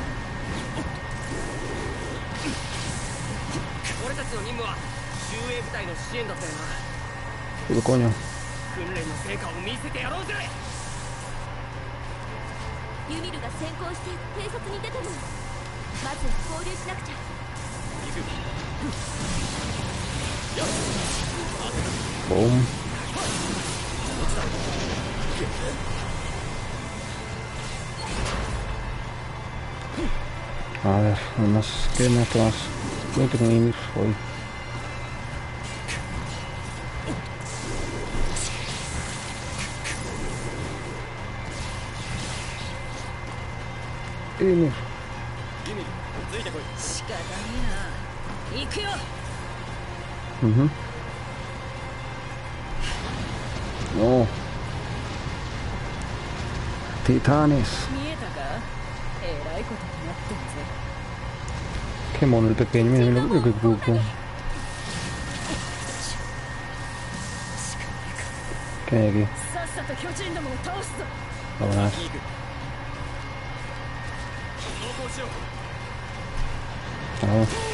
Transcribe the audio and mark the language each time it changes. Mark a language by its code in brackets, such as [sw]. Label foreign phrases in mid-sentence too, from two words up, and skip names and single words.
[es] Pico coño. [ja] ユミルが先行して偵察に出てる。まず合流しなくちゃ。 Boom. [es] A ver, más que más. Creo que tengo Ymir hoy. Ymir. [ja] 仕方ねえな。行くよ。 [es] No. Titanes. [ja] 見えたか？えらいことになってんぜ。 [es] Qué mono el pequeño, mira el grupo. ¿Qué hay aquí? Vámonos. Vamos.